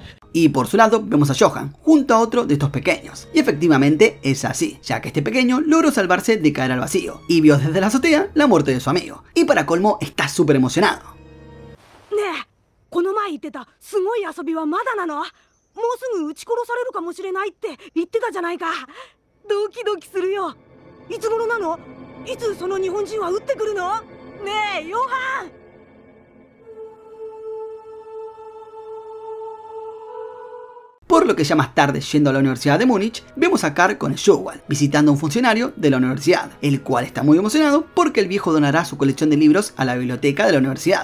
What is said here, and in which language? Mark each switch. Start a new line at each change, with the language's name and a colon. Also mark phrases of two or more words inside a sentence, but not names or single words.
Spanish: Y por su lado vemos a Johan junto a otro de estos pequeños. Y efectivamente es así, ya que este pequeño logró salvarse de caer al vacío y vio desde la azotea la muerte de su amigo. Y para colmo está súper emocionado.
Japanese: この前言ってたすごい遊びはまだなの？もうすぐ撃ち殺されるかもしれないって言ってたじゃないか。ドキドキするよ。いつ頃なの？いつその日本人は撃ってくるの？ねえ、ヨハン。
Spanish: Por lo que ya más tarde, yendo a la Universidad de Múnich, vemos a Carl con Sjowal, visitando a un funcionario de la universidad, el cual está muy emocionado porque el viejo donará su colección de libros a la biblioteca de la universidad.